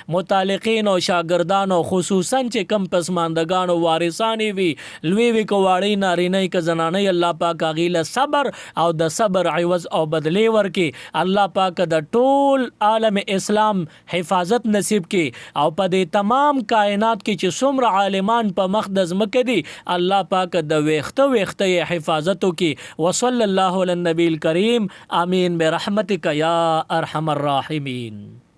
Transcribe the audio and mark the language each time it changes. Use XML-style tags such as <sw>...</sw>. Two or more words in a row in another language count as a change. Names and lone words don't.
<ps>متعلقین او شاګردانو، خصوصا چې کم پسماندگانو وارثانی وي، لوی وی کوواړی نارینه ک زنانه، الله پاک غیله صبر او د صبر عوض او بدلی ورکی. الله پاک د ټول عالم اسلام حفاظت نصیب کی، او په دې تمام کائنات کې چې څومره عالمان په مقدس مکه دي، الله پاک د ویخته حفاظت کی.</ps> <ar>وصلی الله علی النبی الکریم. آمین برحمتک یا ارحم الراحمین.</ar>